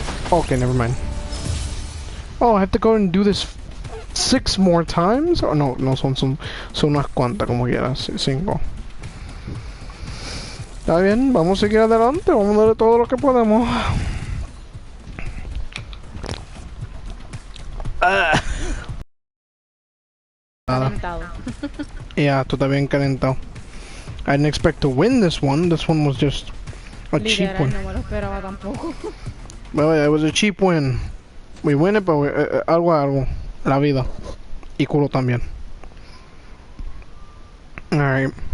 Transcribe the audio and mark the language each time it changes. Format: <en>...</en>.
<en>Okay, never mind. Oh, I have to go and do this 6 more times?</en> <es>Oh, no, son unas cuantas, como quieras, 5. Está bien, vamos a seguir adelante, vamos a darle todo lo que podemos. Calentado. Yeah, tú estás bien calentado.</es> <en>I didn't expect to win this one. This one was just a cheap one.</en> <es>No me lo esperaba tampoco.</es> <en>Well, it was a cheap win. We win it, but algo.</en> <es>La vida. Y culo también.</es> <en>Alright.</en>